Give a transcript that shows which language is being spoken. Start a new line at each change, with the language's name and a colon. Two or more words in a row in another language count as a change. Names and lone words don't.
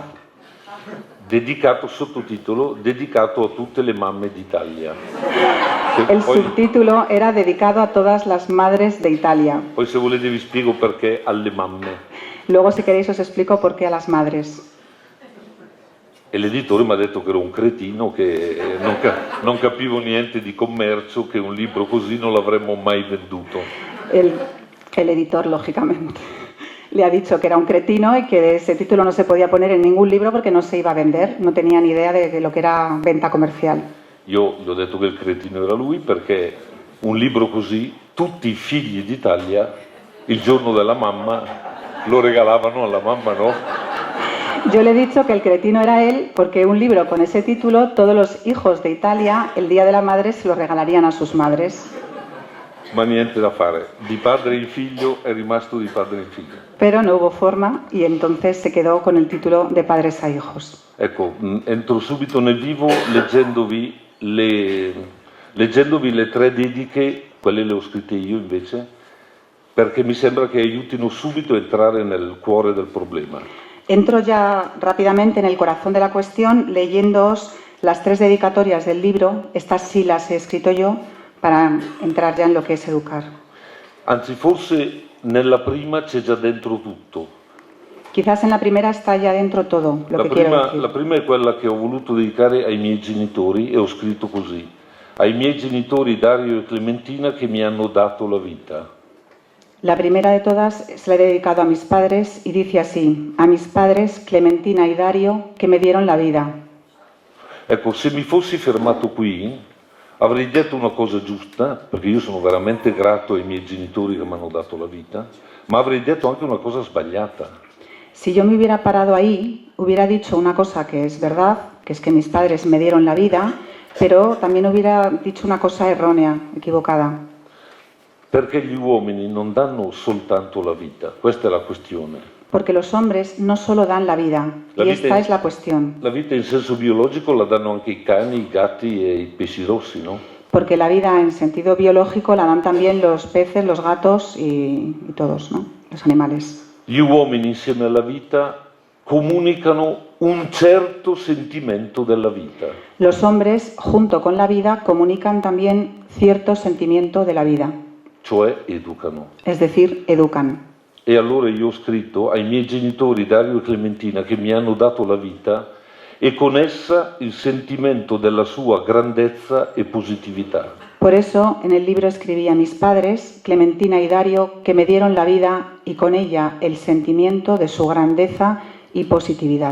Italian: Dedicato, sottotitolo, dedicato a tutte le mamme d'Italia.
Spanish: El subtítulo era dedicado a todas las madres de Italia.
Italian: Poi se volete vi spiego perché alle mamme.
Spanish: Luego, si queréis, os explico por qué a las madres.
Italian: E l'editore mi ha detto che ero un cretino, che non capivo niente di commercio, che un libro così non l'avremmo mai venduto.
Spanish: El editor, lógicamente, le ha dicho que era un cretino y que ese título no se podía poner en ningún libro porque no se iba a vender. No tenía ni idea de lo que era venta comercial.
Italian: Io gli ho detto che il cretino era lui perché un libro così, tutti i figli d'Italia, il giorno della mamma, lo regalavano alla mamma, no?
Spanish: Yo le he dicho que el cretino era él porque un libro con ese título, todos los hijos de Italia, el Día de la Madre, se lo regalarían a sus madres.
Italian: Ma niente da fare, di padre in figlio è rimasto di padre in figlio.
Spanish: Pero no hubo forma y entonces se quedó con el título de Padres a Hijos.
Italian: Ecco, entro subito nel vivo leggendovi le 3 dediche, quelle le ho scritte io invece, perché mi sembra che aiutino subito a entrare nel cuore del problema.
Spanish: Entro ya rápidamente en el corazón de la cuestión leyéndoos las 3 dedicatorias del libro. Estas sí las he escrito yo para entrar ya en lo que es educar.
Italian: Anzi, forse nella prima c'è già dentro tutto.
Spanish: Quizás en la primera está ya dentro todo lo que quiero decir.
Italian: La prima è quella che ho voluto dedicare ai miei genitori e ho scritto così: ai miei genitori Dario e Clementina che mi hanno dato la vita.
Spanish: La primera de todas se la he dedicado a mis padres y dice así: a mis padres Clementina y Dario que me dieron la vida.
Italian: Ecco, se mi fossi fermato qui avrei detto una cosa giusta, perché io sono veramente grato ai miei genitori che mi hanno dato la vita, ma avrei detto anche una cosa sbagliata.
Spanish: Si yo me hubiera parado ahí, hubiera dicho una cosa que es verdad, que es que mis padres me dieron la vida, pero también hubiera dicho una cosa errónea, equivocada.
Italian: Perché gli uomini non danno soltanto la vita, questa è la questione.
Spanish: Porque los hombres no solo dan la vida, y esta es la cuestión.
Italian: La vita in senso biologico la danno anche i cani, i gatti e i pesci rossi, no?
Spanish: Porque la vida en sentido biológico la dan también los peces, los gatos y todos, ¿no? Los animales.
Italian: Gli uomini insieme alla vita comunicano un certo sentimento della vita.
Spanish: Los hombres, junto con la vida, comunican también cierto sentimiento de la vida.
Italian: Cioè educano.
Spanish: Es decir, educan.
Italian: E allora io ho scritto ai miei genitori Dario e Clementina che mi hanno dato la vita e con essa il sentimento della sua grandezza e positività.
Spanish: Por eso en el libro escribí a mis padres, Clementina y Dario, que me dieron la vida y con ella el sentimiento de su grandeza y positividad.